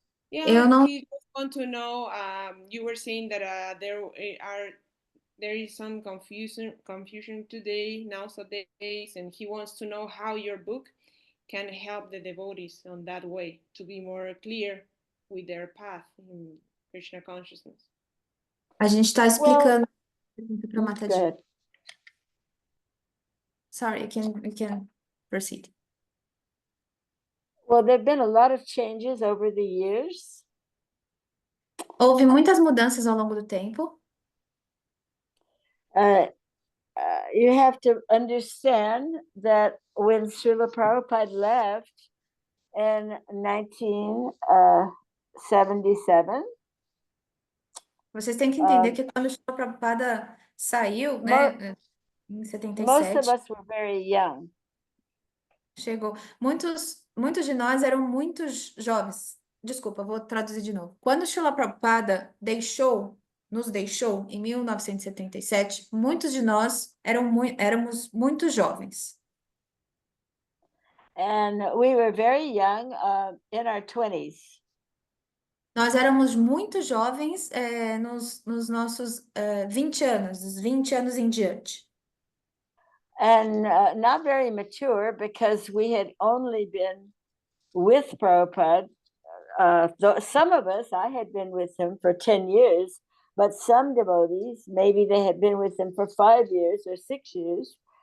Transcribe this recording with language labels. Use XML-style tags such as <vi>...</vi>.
<en>Yeah, he just want to know. You were saying that there is some confusion today, nowadays, and he wants to know how your book can help the devotees on that way to be more clear with their path in Krishna consciousness.</en> <pt>A gente está explicando para</pt> <en>Go Mataji. ahead. Sorry, you can proceed. Well, there have been a lot of changes over the years.</en> <pt>Houve muitas mudanças ao longo do tempo.</pt> <en>You have to understand that when Srila Prabhupada left in 1977,</en> <pt>Vocês têm que entender que quando o Srila Prabhupada saiu, né, em</pt> <en>most</en> <pt>77,</pt> <en>of us were very young.</en> <pt>chegou. Muitos de nós eram muito jovens. Desculpa, vou traduzir de novo. Quando o Srila Prabhupada nos deixou em 1977, muitos de nós éramos muito jovens.</pt> <en>And we were very young, in our 20s.</en> <pt>Nós éramos muito jovens nos nossos 20 anos, dos 20 anos em diante.</pt> <en>And not very mature because we had only been with Prabhupada. Some of us, I had been with him for 10 years, but some devotees, maybe they had been with him for 5 years or 6 years.</en>